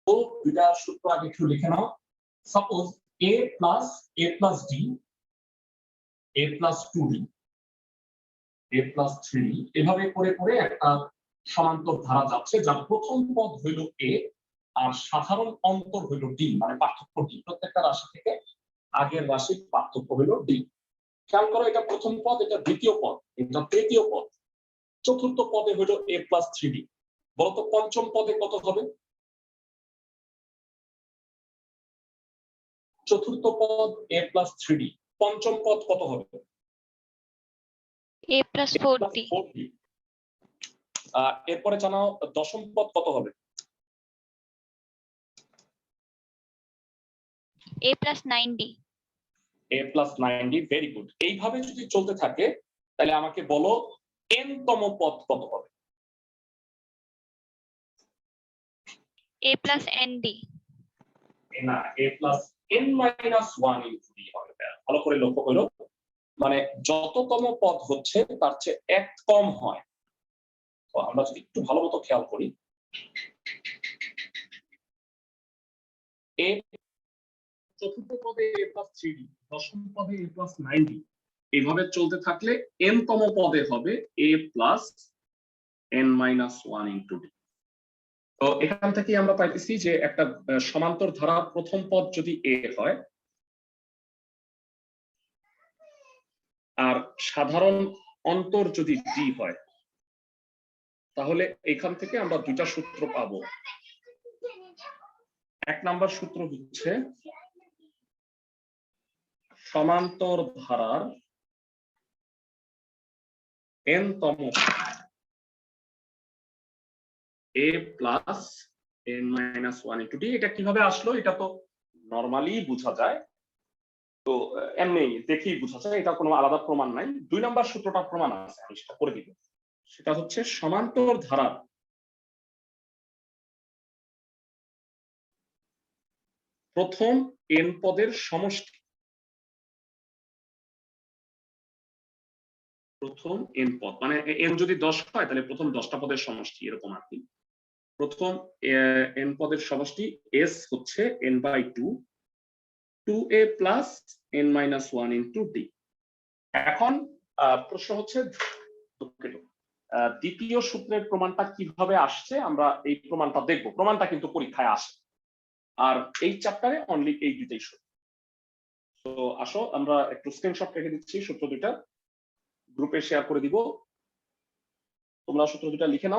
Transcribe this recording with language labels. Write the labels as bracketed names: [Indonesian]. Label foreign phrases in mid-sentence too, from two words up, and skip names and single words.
[Bangla] তো দুইটা সূত্র আগে একটু লিখে নাও। [English] suppose a plus d a plus 2d a plus 3d [Bangla] এভাবে করে করে একটা সমান্তর ধারা যাচ্ছে, যার প্রথম পদ হইল a আর সাধারণ অন্তর হইল d, মানে পার্থক্য d। প্রত্যেকটা রাশি থেকে আগের রাশির পার্থক্য হইল d। খেয়াল করো, এটা প্রথম পদ, এটা দ্বিতীয় পদ, এটা তৃতীয় পদ, চতুর্থ পদে হইল [English] a plus 3d। [Bangla] বলতো পঞ্চম পদে কত হবে? চতুর্থ পদ [English] a plus 3d, [Bangla] পঞ্চম পদ কত হবে? [English] a plus 4d। [Bangla] এরপরে জানাও দশম পদ কত হবে? [English] a plus 9d। a plus 9d, very good. [Bangla] এইভাবে যদি চলতে থাকে তাহলে আমাকে বলো n তম পদ কত হবে? [English] a plus nd। [Bangla] না, [English] a plus n minus 1 into d হবে। [Bangla] ভালো করে লক্ষ্য করো, মানে যততম পদ হচ্ছে তার চেয়ে এক কম হয়। তো আমরা যদি একটু ভালো মতো খেয়াল করি, চতুর্থ পদে [English] a plus 3d, [Bangla] দশম পদে [English] a plus 9d, [Bangla] এইভাবে চলতে থাকলে n তম পদে হবে [English] a plus n minus 1 into d। [Bangla] তো এখান থেকে আমরা পাইতেছি যে একটা সমান্তর ধারা প্রথম পদ যদি a হয় আর সাধারণ অন্তর যদি d হয়, তাহলে এখান থেকে আমরা দুইটা সূত্র পাবো। এক নাম্বার সূত্র হচ্ছে সমান্তর ধারার n তম [English] a plus n minus 1 into d। [Bangla] এটা কিভাবে আসলো? এটা তো নরমালি বোঝা যায়, তো এমনি দেখেই বোঝা যায়, এটা কোনো আলাদা প্রমাণ নাই। দুই নাম্বার সূত্রটা প্রমাণ আছে, আমি সেটা করে দিব। সেটা হচ্ছে সমান্তর ধারার প্রথম n পদের সমষ্টি, প্রথম n পদ মানে n যদি 10 হয় তাহলে প্রথম 10টা পদের সমষ্টি, এরকম আর কি। প্রথম n পদের সমষ্টি s হচ্ছে n/2 [English] 2a plus n minus 1 into d। [Bangla] এখন প্রশ্ন হচ্ছে দ্বিতীয় সূত্রের প্রমাণটা কিভাবে আসছে, আমরা এই প্রমাণটা দেখব। প্রমাণটা কিন্তু পরীক্ষায় আসে, আর এই চ্যাপ্টারে অনলি এই দুইটাই সূত্র। তো আসো আমরা একটু স্ক্রিনশট রেখে দিচ্ছি, সূত্র দুইটা গ্রুপে শেয়ার করে দিব, তোমরা সূত্র দুইটা লিখে নাও।